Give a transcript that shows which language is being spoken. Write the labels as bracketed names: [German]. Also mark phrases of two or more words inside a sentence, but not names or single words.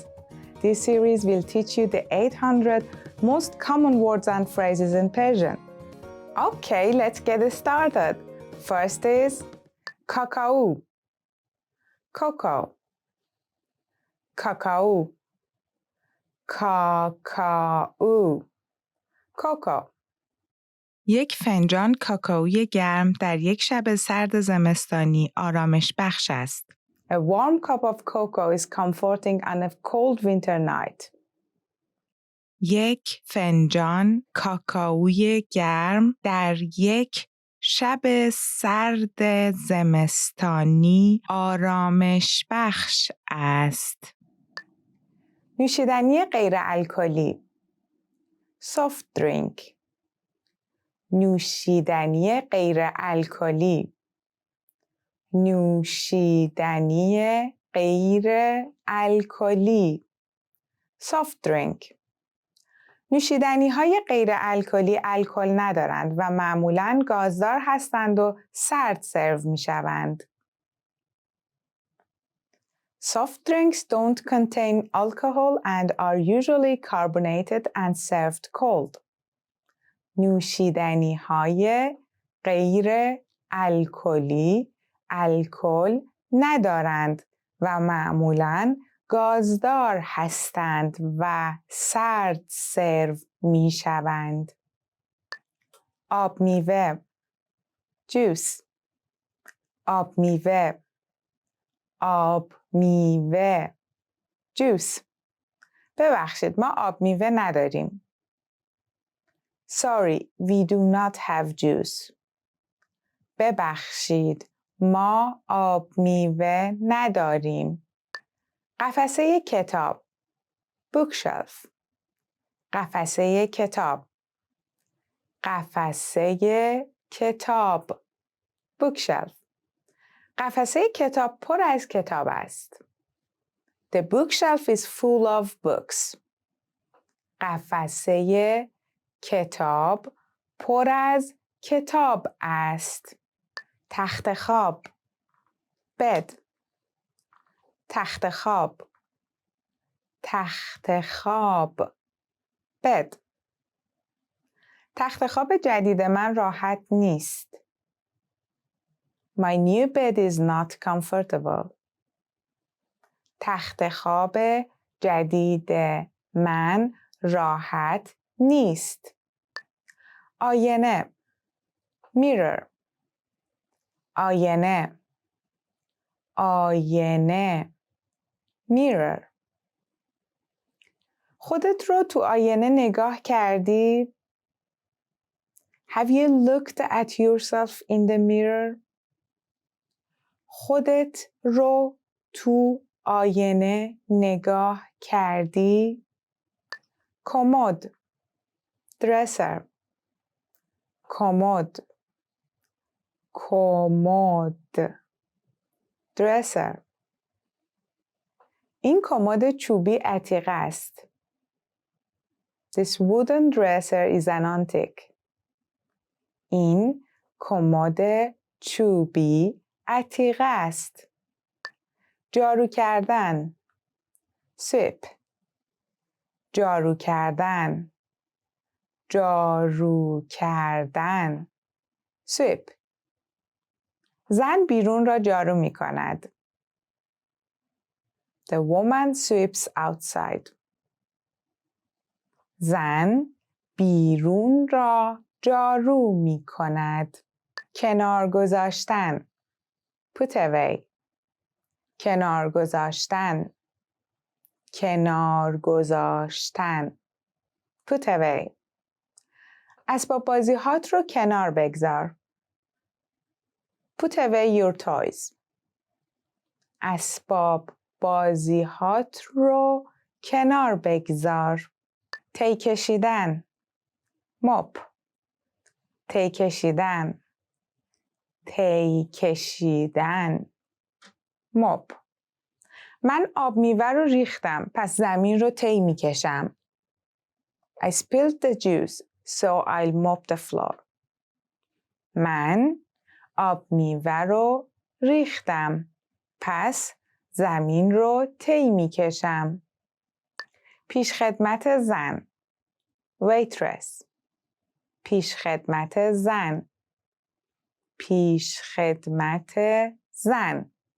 [English] This series will teach you the 800 most common words and phrases in Persian. Okay, let's get started. First is cacao, cocoa, cacao, cacao, cocoa. [Persian] یک فنجان کاکائوی گرم در یک شب سرد زمستانی آرامش بخش است. [English] A warm cup of cocoa is comforting on a cold winter night. [Persian] یک فنجان کاکائوی گرم در یک شب سرد زمستانی آرامش بخش است. نوشیدنی غیر الکلی [English] soft drink. [Persian] نوشیدنی غیر الکلی نوشیدنی غیر الکلی [English] soft drink. [Persian] نوشیدنی های غیر الکلی الکل ندارند و معمولاً گازدار هستند و سرد سرو می شوند. [English] Soft drinks don't contain alcohol and are usually carbonated and served cold. [Persian] نوشیدنی های غیر الکلی الکل ندارند و معمولاً گازدار هستند و سرد سرو می شوند. آب میوه juice. آب میوه آب میوه juice. ببخشید ما آب میوه نداریم. [English] Sorry, we do not have juice. [Persian] ببخشید ما آب میوه نداریم. قفسه کتاب bookshelf. قفسه کتاب قفسه کتاب bookshelf. قفسه کتاب پر از کتاب است. [English] The bookshelf is full of books. [Persian] قفسه کتاب پر از کتاب است. تخت خواب bed. تخت خواب تخت خواب bed. تخت خواب جدید من راحت نیست. [English] My new bed is not comfortable. [Persian] تخت خواب جدید من راحت نیست. آینه mirror. آینه آینه mirror. خودت رو تو آینه نگاه کردی؟ [English] Have you looked at yourself in the mirror? [Persian] خودت رو تو آینه نگاه کردی؟ کمد dresser. کمد کمد dresser. این کمد چوبی عتیقه است. [English] This wooden dresser is an antique. [Persian] این کمد چوبی عتیقه است. جارو کردن sweep. جارو کردن جارو کردن sweep. زن بیرون را جارو می کند. [English] The woman sweeps outside. [Persian] زن بیرون را جارو می کند. کنار گذاشتن [English] put away. [Persian] کنار گذاشتن کنار گذاشتن [English] put away. [Persian] اسباب بازی هات رو کنار بگذار. [English] Put away your toys. [Persian] اسباب بازیهات رو کنار بگذار. تی کشیدن. mop. تی کشیدن. تی کشیدن. [English] mop. [Persian] من آب میوه رو ریختم پس زمین رو تی میکشم. [English] I spilled the juice so I'll mop the floor. [Persian] من آب میوه رو ریختم پس زمین رو تی میکشم. پیشخدمت زن. waitress. پیشخدمت زن. پیشخدمت زن.